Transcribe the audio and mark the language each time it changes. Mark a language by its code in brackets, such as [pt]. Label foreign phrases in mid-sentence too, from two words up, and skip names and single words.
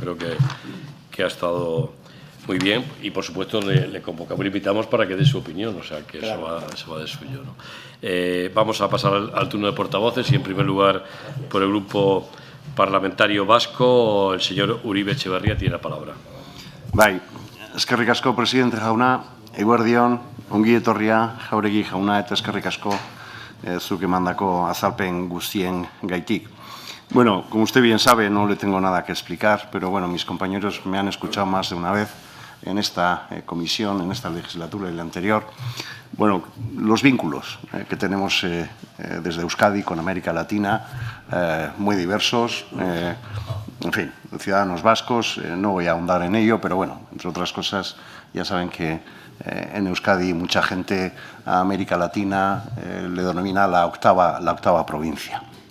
[es] Creo que ha estado muy bien y, por supuesto, le convocamos, le invitamos para que dé su opinión. O sea, que claro, eso va de suyo, ¿no? Vamos a pasar al turno de portavoces y, en primer lugar, por el Grupo Parlamentario Vasco, el señor Uribe Etxebarria tiene la palabra. [eu] Bai, eskerrik asko, presidente jauna, eguerdion, ongi etorria, Jáuregui jauna, eta eskerrik asko zuk emandako azalpen guztien gaitik. [es] Bueno, como usted bien sabe, no le tengo nada que explicar, pero bueno, mis compañeros me han escuchado más de una vez en esta comisión, en esta legislatura y la anterior. Bueno, los vínculos que tenemos desde Euskadi con América Latina, muy diversos, en fin, ciudadanos vascos, no voy a ahondar en ello, pero bueno, entre otras cosas, ya saben que en Euskadi mucha gente a América Latina le denomina la octava provincia.